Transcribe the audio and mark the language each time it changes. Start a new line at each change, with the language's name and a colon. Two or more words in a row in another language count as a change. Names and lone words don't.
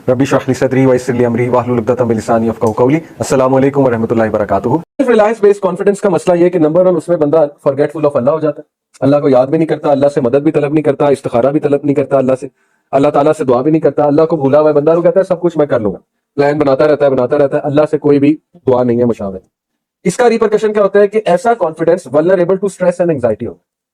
Arabic: رب اشرح لي صدري ويسر لي أمري واحلل عقدة من لساني يفقهوا قولي. السلام عليكم ورحمة الله وبركاته.
English: self reliance based confidence
Urdu: کا مسئلہ یہ کہ نمبر 1 اس میں بندہ
English: forgetful of Allah
Urdu: ہو جاتا ہے، اللہ کو یاد بھی نہیں کرتا، اللہ سے مدد بھی طلب نہیں کرتا، استخارہ بھی طلب نہیں کرتا، اللہ تعالیٰ سے دعا بھی نہیں کرتا، اللہ کو بھولا ہوا بندہ وہ کہتا ہے سب کچھ میں کر لوں گا، پلان بناتا رہتا ہے، اللہ سے کوئی بھی دعا نہیں ہے، مشاورہ. اس کا ریپرکشن کیا ہوتا ہے کہ ایسا
English: confidence vulnerable to stress and anxiety
Urdu: ہوتا ہے.